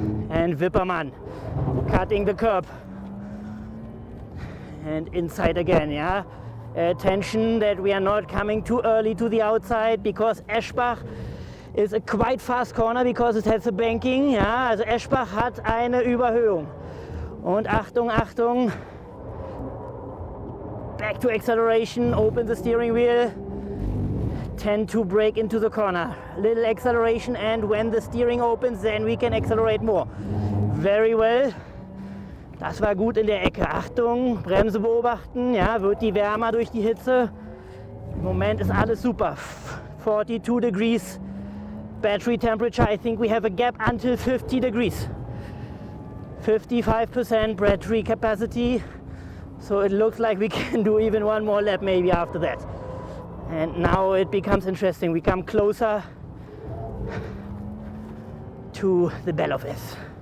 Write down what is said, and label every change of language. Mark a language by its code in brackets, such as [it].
[en] And WIPPERMANN cutting the curb. And inside again, yeah. Attention that we are not coming too early to the outside because Eschbach is a quite fast corner because it has a banking. [de] Ja, also Eschbach hat eine Überhöhung. Und Achtung, Achtung. [en] Back to acceleration, open the steering wheel. Tend to brake into the corner. Little acceleration and when the steering opens, then we can accelerate more. Very well. [de] Das war gut in der Ecke. Achtung, Bremse beobachten. Ja, wird die wärmer durch die Hitze. Im Moment ist alles super. [en] 42 degrees. Battery temperature, I think we have a gap until 50 degrees. 55% battery capacity. So it looks like we can do even one more lap maybe after that. And now it becomes interesting. We come closer to the BELLOF-S.